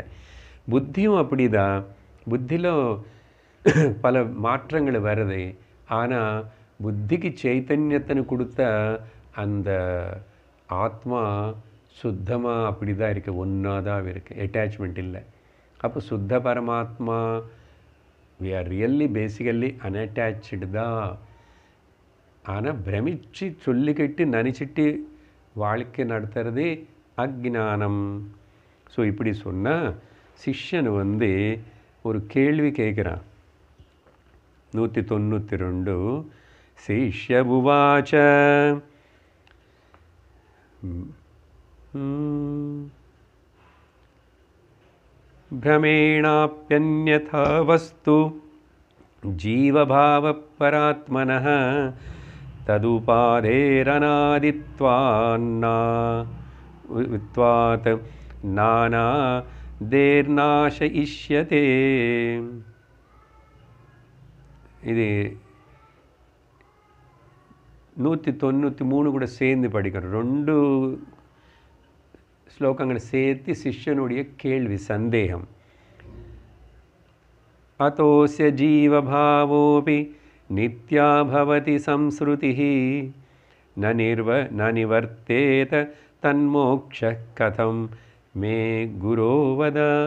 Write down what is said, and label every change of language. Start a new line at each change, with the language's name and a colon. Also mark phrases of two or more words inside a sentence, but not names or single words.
Tamil: புத்தியும் அப்படி தான். புத்தியில் பல மாற்றங்கள் வருது. ஆனால் புத்திக்கு சைத்தன்யத்தனை கொடுத்த அந்த ஆத்மா சுத்தமாக அப்படி தான் இருக்குது, ஒன்றா தான் இருக்குது, அட்டாச்மெண்ட் இல்லை. அப்போ சுத்த பரமாத்மா
English: we are really basically unattached தான்.
Tamil: ஆனால் பிரமிச்சு சொல்லிக்கிட்டு நினச்சிட்டு வாழ்க்கை நடத்துறது அஜ்ஞானம். ஸோ இப்படி சொன்னால் சிஷ்யன் வந்து ஒரு கேள்வி கேட்குறான்.
Sanskrit: 192 शिष्य उवाच भ्रमेणाप्यन्यथा वस्तु जीवभावपरात्मनः तदुपाधेरनादित्वात् नानादेर्नाशयिष्यते.
Tamil: இது 193 கூட சேர்ந்து படிக்கிறோம். 2 ஸ்லோகங்களை சேர்த்து சிஷ்யனுடைய கேள்வி, சந்தேகம்.
Sanskrit: अतोऽस्य जीवभावोऽपि नित्यो भवति संसृतिः न निवर्तेत तन्मोक्षः कथं मे गुरो वद.